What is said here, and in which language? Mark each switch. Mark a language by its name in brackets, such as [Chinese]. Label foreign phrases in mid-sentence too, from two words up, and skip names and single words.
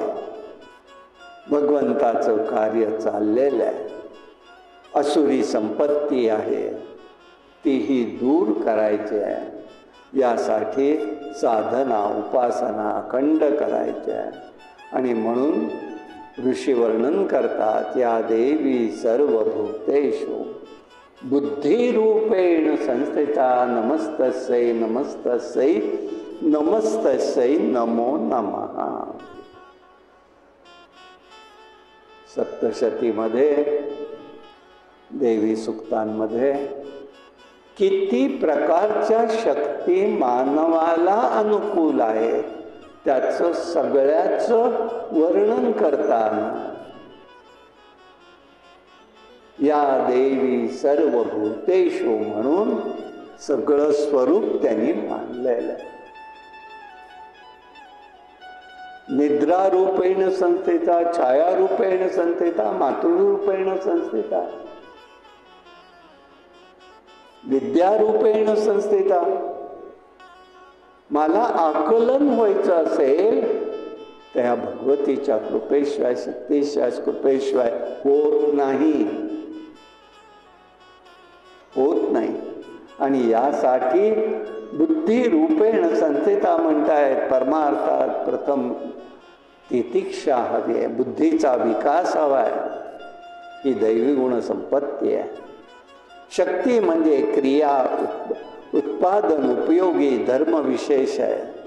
[Marathi] भगवंताचं कार्य चाललेलं आहे. असुरी संपत्ती आहे तीही दूर करायची आहे. यासाठी साधना उपासना अखंड करायची आहे. आणि म्हणून ऋषी वर्णन करतात, [Sanskrit] या देवी सर्वभूतेषु बुद्धिरूपेण संस्थिता नमस्तस्यै नमस्तस्यै नमस्तस्यै नमो नमः. [Marathi] सप्तशतीमध्ये देवी सूक्तांमध्ये किती प्रकारच्या शक्ती मानवाला अनुकूल आहे त्याचं सगळ्याचं वर्णन करताना [Sanskrit] या देवी सर्वभूतेषु [Marathi] म्हणून सगळं स्वरूप त्यांनी मानलेलं आहे. [Sanskrit] निद्रारूपेण संस्थिता, छायारूपेण संस्थिता, मातृरूपेण संस्थिता, विद्यारूपेण संस्थिता. [Marathi] मला आकलन व्हायचं असेल तर या भगवतीच्या कृपेशिवाय शक्तीशिवाय कृपेशिवाय होत नाही. आणि यासाठी [Sanskrit] बुद्धिरूपेण संस्थिता [Marathi] म्हणतायत. परमार्थात प्रथम तितिक्षा हवी आहे, बुद्धीचा विकास हवा आहे. ही दैवी गुण संपत्ती आहे. शक्ती म्हणजे क्रिया उत्पादन उपयोगी धर्म विशेष आहे.